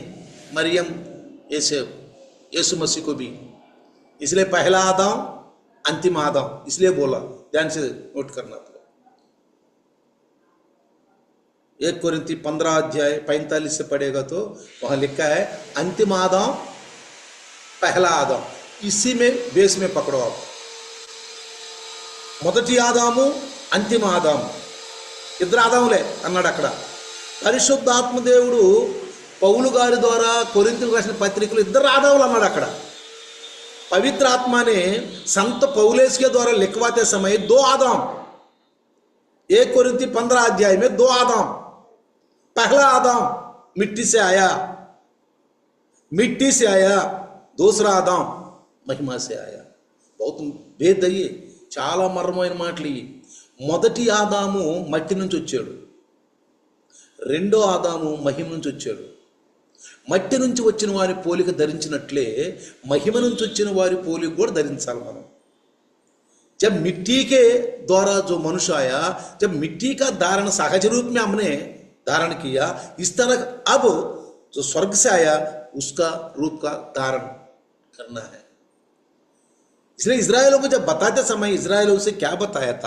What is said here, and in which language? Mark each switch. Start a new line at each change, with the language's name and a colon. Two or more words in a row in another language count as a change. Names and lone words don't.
Hindi: मरियम यीशु मसीह को भी, इसलिए पहला आदम अंतिम आदम, इसलिए बोला. ध्यान से नोट करना पड़ेगा. 1 कोरिन्थी 15 अध्याय 45 से पढ़ेगा तो वहां लिखा है अंतिम आदम पहला आदम. इसी में बेस में पकड़ो आप.
Telugu: మొదటి ఆదాము అంతిమ ఆదాము, ఇద్దరు ఆదాములే అన్నాడు అక్కడ. పరిశుద్ధాత్మదేవుడు పౌలు గారి ద్వారా కొరింథీయులకు రాసిన పత్రికలు ఇద్దరు ఆదాములు అన్నాడు అక్కడ.
Hindi: पवित्र आत्मा ने संत पौलुस के द्वारा लिखवाते समय 2 आदम, 1 कोरिन्थी 15 अध्याय में 2 आदम. पहला आदम मिट्टी से आया, दूसरा आदम महिमा से आया. बहुत भेद है,
Telugu: చాలా మర్మమైన మాటలు. మొదటి ఆదాము మట్టి నుంచి వచ్చాడు, రెండో ఆదాము మహిమ నుంచి వచ్చాడు. మట్టి నుంచి వచ్చిన వారి పోలిక ధరించినట్లే మహిమ నుంచి వచ్చిన వారి పోలిక కూడా ధరించాలి మనం.
Hindi: जब मिट्टी के द्वारा जो मनुष्य आया, जब मिट्टी का धारण सहज रूप में हमने धारण किया, इस तरह अब जो स्वर्ग से आया उसका रूप का धारण करना है. इसलिए इजराइलों को जब बताते समय इजराइलों से क्या बताया था?